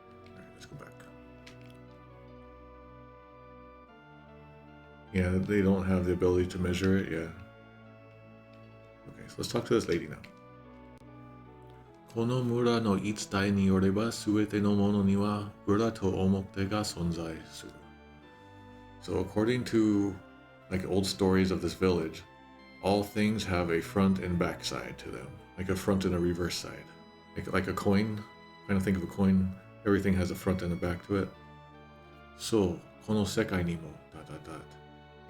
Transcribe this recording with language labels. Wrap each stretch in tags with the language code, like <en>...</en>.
<en>Alright, let's go back. Yeah, they don't have the ability to measure it, yeah. Okay, so let's talk to this lady now.</en> <ja>この村の言い伝えによれば、すべてのものには裏と表が存在する.</ja> <en>So according to like old stories of this village, all things have a front and back side to them, like a front and a reverse side, like a coin. Kind of think of a coin. Everything has a front and a back to it.</en> <ja>So この世界にも ...</ja>